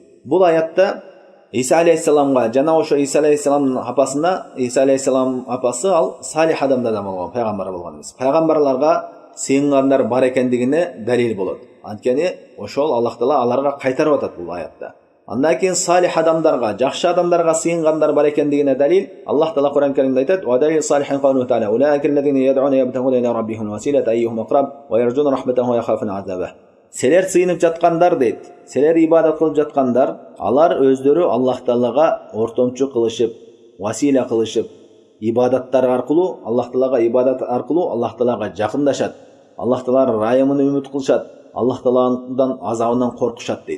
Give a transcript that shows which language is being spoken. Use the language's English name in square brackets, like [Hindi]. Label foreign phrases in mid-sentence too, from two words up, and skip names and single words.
[Kyrgyz] Бул аятта Иса алейхиссаламга жана ошо Иса алейхиссаламдын апасына, Иса алейхиссалам апасы ал салих адамдардан болгон, пайгамбар болгон эмес. Пайгамбарларга сыйынгандар бар экендигине далил болот. Анткени ошол Аллах Таала аларга кайтарып атат бул аятта. Андан кийин салих адамдарга, жакшы адамдарга сыйынгандар бар экендигине далил Аллах Таала Кур'ан Каримде айтат: [Arabic] "ودليل الصالحين قوله تعالى أولئك الذين يدعون يبتغون إلى ربهم الوسيلة أيهم أقرب ويرجون رحمته ويخافون عذابه." [Kyrgyz] Силер сыйынып жаткандар дейт. Силер ибадат кылып жаткандар, алар өздөрү Аллах Таалага ортомчу кылышып, васила кылышып, ибадаттар аркылуу, Аллах Таалага ибадат аркылуу Аллах Таалага жакындашат. Аллах Тааланын райымын үмүт кылышат. Аллах Тааланын азабынан коркушат дейт.